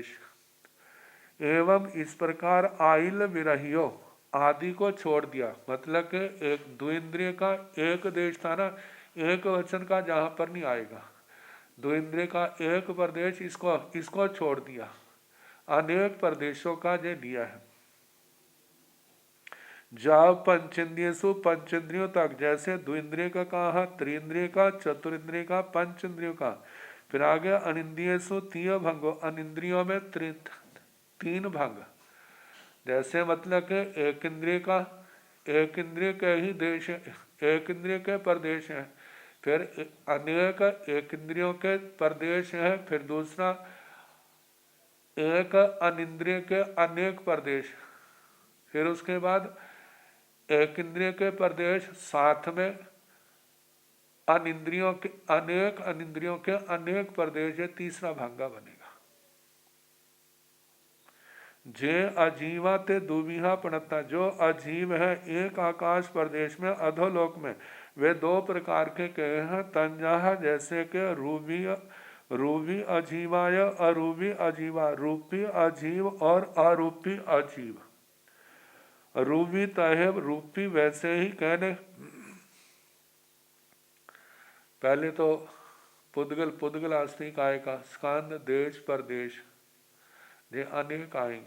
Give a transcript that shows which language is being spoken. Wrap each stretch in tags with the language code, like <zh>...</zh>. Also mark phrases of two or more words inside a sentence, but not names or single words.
<hi>एवं इस प्रकार</hi> <pra>आइल विरहियो</pra> <hi>आदि को छोड़ दिया, मतलब कि एक द्विंद्रिय का एक देश था ना, एक वचन का जहाँ पर नहीं आएगा, द्विंद्रिय का एक प्रदेश, इसको छोड़ दिया, अनेक प्रदेशों का जो लिया है। जब पंचेंद्रियसु पंचेंद्रियों तक, जैसे द्विंद्रिय का कहा, त्रिंद्रिय का, चतुरिंद्रिय का, पंचेंद्रियों का। फिर आगे</hi> <pra>अनिंद्रियसु तीय भंगो,</pra> <hi>अनिंद्रियों में तीन भंग। जैसे मतलब कि एक इंद्रिय का, एक इंद्रिय के ही देश, एक इंद्रिय के प्रदेश है। फिर अनेक एक इंद्रियों के प्रदेश है। फिर दूसरा एक अनिंद्रिय के अनेक प्रदेश। फिर उसके बाद एक इंद्रिय के प्रदेश, साथ में अनिंद्रियों के अनेक, अनिंद्रियों के अनेक प्रदेश, तीसरा भागा बनेगा।</hi> <pra>जे अजीवा ते दुविहा पणता,</pra> <hi>जो अजीव है एक आकाश प्रदेश में, अधोलोक में, वे दो प्रकार के कहे हैं। तंजाह, जैसे कि</hi> <pra>रूबी अजीवाय अरूबी अजीवा,</pra> <hi>रूपी अजीव और अरूपी अजीव।</hi> <pra>रूबी तहेब</pra> <hi>रूपी वैसे ही कहने, पहले तो पुद्गल आस्ती काय का स्कंद देश प्रदेश जे अनेक आएंगे।</hi>